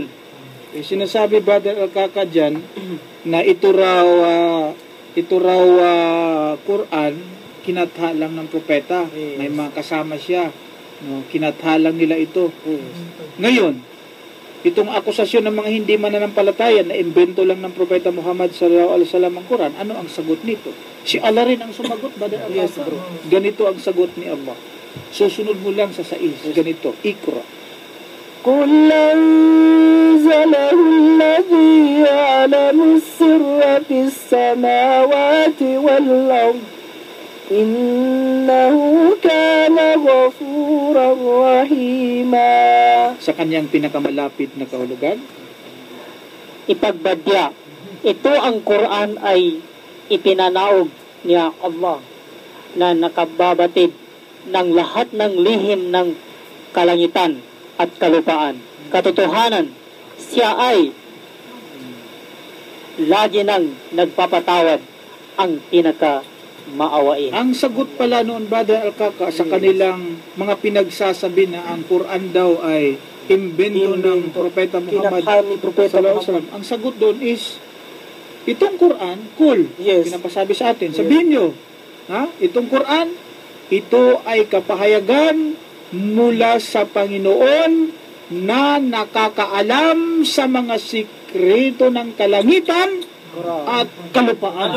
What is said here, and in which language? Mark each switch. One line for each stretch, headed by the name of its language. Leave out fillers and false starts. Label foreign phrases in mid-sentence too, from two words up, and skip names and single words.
Filipino: Sinasabi Brother Alcaca dyan na ito raw Quran kinatha lang ng propeta. May mga kasama siya. No, kinatha lang nila ito. Ngayon, itong akusasyon ng mga hindi mananampalataya na imbento lang ng Propeta Muhammad
Arabic: صلى الله عليه وسلم
Filipino: ang Quran, ano ang sagot nito? Si Allah rin ang sumagot, Brother Alcaca. Ganito ang sagot ni Allah. Susunod mo lang sa 6. Ganito, Iqra.
Arabic: قل أنزله الذي يعلم السر في السماوات والأرض إنه كان غفورا رحيما.
Filipino: Sa kanyang pinakamalapit na kahulugan. Ipagbadya, ito ang Quran ay ipinanaog niya Allah na nakababatid ng lahat ng lihim ng kalangitan at kalupaan. Katotohanan, siya ay lagi nang nagpapatawad ang pinaka-maawain. Ang sagot pala noon, Brother Alcaca, sa kanilang mga pinagsasabi na ang Quran daw ay imbento ng Propeta Muhammad
Arabic: صلى الله عليه وسلم.
Filipino: Ang sagot doon is, itong Quran, cool. Yes. Pinapasabi sa atin. Sabihin nyo, itong Quran, ito ay kapahayagan mula sa Panginoon na nakakaalam sa mga sikreto ng kalangitan at kalupaan.